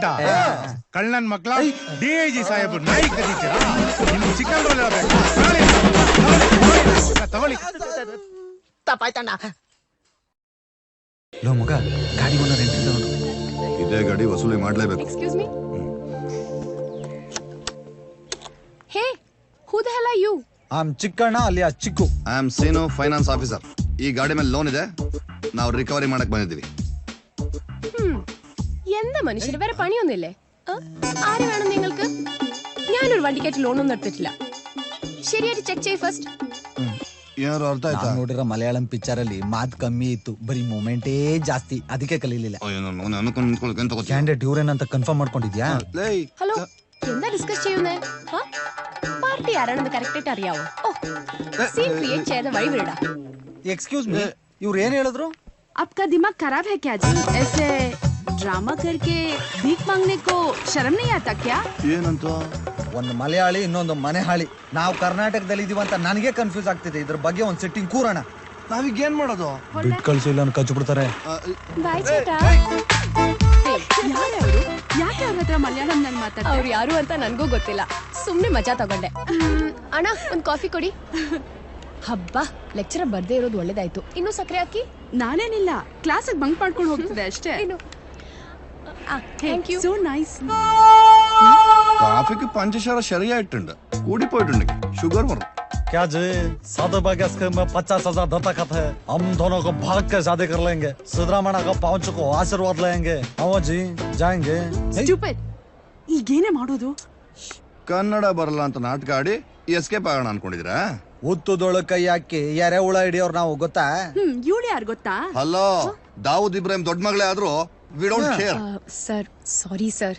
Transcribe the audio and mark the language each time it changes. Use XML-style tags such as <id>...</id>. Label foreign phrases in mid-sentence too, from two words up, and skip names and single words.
<kn>ಕಳ್ಳನ್ ಮಕ್ಳ ಡಿಐಜಿ ಸಾಹೇಬ್ರು ನಾಯಿ ಕದೀತೀರಾ? ನಿಮ್ಗೆ</kn> <en>chicken roll</en> <kn>ತಗೊಳ್ಳಿ. ತಪ್ಪಾಯ್ತಣ್ಣ. ಲೋ ಮಗ, ಗಾಡಿ</kn> <en>owner entry</en> <kn>ನೋಡು. ಇದೇ ಗಾಡಿ ವಸೂಲಿ ಮಾಡ್ಲೇಬೇಕು.</kn> <en>Excuse me. Hey, who the hell are you?</en> <kn>ಆಮ್ ಚಿಕ್ಕಣ್ಣ ಅಲಿಯಾ ಚಿಕ್ಕು.</kn> <en>I am Seenu, finance officer.</en> <kn>ಈ ಗಾಡಿ ಮೇಲೆ ಲೋನ್ ಇದೆ, ನಾವು ರಿಕವರಿ ಮಾಡಕ್ ಬಂದಿದ್ದೀವಿ.</kn> <ml>എന്താ മനുഷ്യര് വേറെ പണിയൊന്നുമില്ലേ? ആര് വേണം നിങ്ങൾക്ക്? ഞാനൊരു വണ്ടിക്കായിട്ട് ലോണൊന്നും എടുത്തിട്ടില്ല. ശരിയായിട്ട് ചെക്ക് ചെയ്യ് ഫസ്റ്റ്.</ml> <kn>ಏನಾದ್ರು ಅರ್ಥ ಆಯ್ತಾ? ನೋಡಿರೋ ಮಲಯಾಳಂ ಪಿಕ್ಚರ್ ಅಲ್ಲಿ ಮಾತ್ ಕಮ್ಮಿ ಇತ್ತು, ಬರೀ ಮೂಮೆಂಟೇ ಜಾಸ್ತಿ, ಅದಕ್ಕೆ ಕಲೀಲಿಲ್ಲ. ಕ್ಯಾಂಡಿಡೇಟ್ ಇವ್ರೇನಂತ ಕನ್ಫರ್ಮ್ ಮಾಡ್ಕೊಂಡಿದ್ಯಾ?</kn> <ml>ಹಲೋ എന്താ ഡിസ്കസ് ചെയ്യുന്നേ? പാർട്ടി ആരാണെന്ന് കറക്റ്റായിട്ട് അറിയാവോ? ഓ,</ml> <en>scene create</en> <ml>ചെയ്ത വഴി വിടാ.</ml> <en>excuse me,</en> <kn>ಇವ್ರು ಏನ್ ಹೇಳಿದ್ರು?</kn> <hi>आपका दिमाग खराब है क्या जी? ऐसे ड्रामा करके भीख मांगने को शर्म नहीं आता क्या?</hi> <kn>ಏನಂತ? ಒಂದು ಮಲಯಾಳಿ, ಇನ್ನೊಂದು ಮನೆಹಾಳಿ. ನಾವು ಕರ್ನಾಟಕದಲ್ಲಿ ಇದೀವಿ ಅಂತ ನನಗೆ ಕನ್ಫ್ಯೂಸ್ ಆಗ್ತಿದೆ. ಇದ್ರ ಬಗ್ಗೆ ಒಂದು ಸೆಟ್ಟಿಂಗ್ ಕೂರೋಣ. ನಾವೀಗ ಏನ್ ಮಾಡೋದು? ದುಡ್ಡು ಕಳ್ಸಿಲ್ಲ ಅಂತ ಕಚ್ಚು ಬಿಡ್ತಾರೆ. ಬಾಯ್ ಚೇಟ. ಯಾರವರು? ಯಾಕೆ ಅವ್ರ ಹತ್ರ ಮಲಯಾಳಂ ನಲ್ಲಿ ಮಾತಾಡ್ತಾರೆ? ಅವ್ರು ಯಾರು ಅಂತ ನನಗೂ ಗೊತ್ತಿಲ್ಲ, ಸುಮ್ನೆ ಮಜಾ ತಗೊಂಡೆ. ಅಣ್ಣ ಒಂದ್ ಕಾಫಿ ಕೊಡಿ. ಹಬ್ಬ, ಲೆಕ್ಚರರ್ ಬರ್ದೇ ಇರೋದು ಒಳ್ಳೇದಾಯ್ತು. ಇನ್ನು ಸಕ್ಕರೆ ಹಾಕಿ. ನಾನೇನಿಲ್ಲ,</kn> <en>class bunk</en> <kn>ಮಾಡ್ಕೊಂಡು ಹೋಗ್ತಿದೆ ಅಷ್ಟೇ.</kn> <en>thank you. so nice.</en> <ml>കാഫിക്ക് പഞ്ചസാര ശരിയായിട്ടുണ്ട്, കൂടിപ്പോയിട്ടുണ്ട്, ഷുഗർ വരും.</ml> <hi>क्या जी, सादे बागस के में 50,000 दत्तक है। हम दोनों को भाग के शादी कर लेंगे। सिद्धरामैया का पांच को आशीर्वाद लेंगे। आओ जी, जाएंगे।</hi> <kn>ಸ್ಟೂಪಿಡ್. ಈಗೇನೇ ಮಾಡೋದು? ಕನ್ನಡ ಬರಲ್ಲ ಅಂತ ನಾಟಕ ಆಡಿ ಎಸ್ಕೇಪ್ ಆಗೋಣ ಅನ್ಕೊಂಡಿದ್ದೀರಾ? ಉತ್ತುದೊಳ ಕೈ ಹಾಕಿ ಯಾರೇ ಹುಳ ಹಿಡಿಯೋರು ನಾವು, ಗೊತ್ತಾ? ಇವಳು ಯಾರು ಗೊತ್ತಾ? ಹಲೋ, ದಾವೂದ್ ಇಬ್ರಾಹಿಂ ದೊಡ್ಡ ಮಗಳೇ ಆದ್ರೂ</kn> <en>we don't care.</en> <kn>ಸರ್, ಸಾರಿ ಸರ್.</kn>